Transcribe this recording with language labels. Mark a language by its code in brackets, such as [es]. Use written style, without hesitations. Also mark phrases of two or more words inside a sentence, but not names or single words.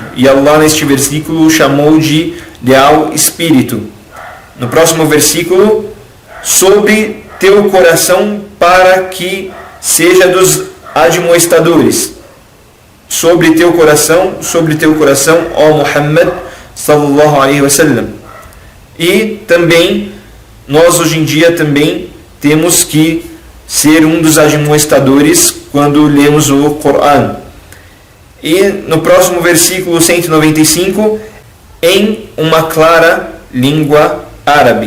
[pt] E Allah neste versículo o chamou de leal Espírito. No próximo versículo, sobre teu coração para que seja dos admoestadores. Sobre teu coração, ó Muhammad [ar] صلى الله عليه وسلم. [pt] E também, nós hoje em dia também temos que ser um dos admoestadores quando lemos o Corão. E no próximo versículo 195, em uma clara língua árabe.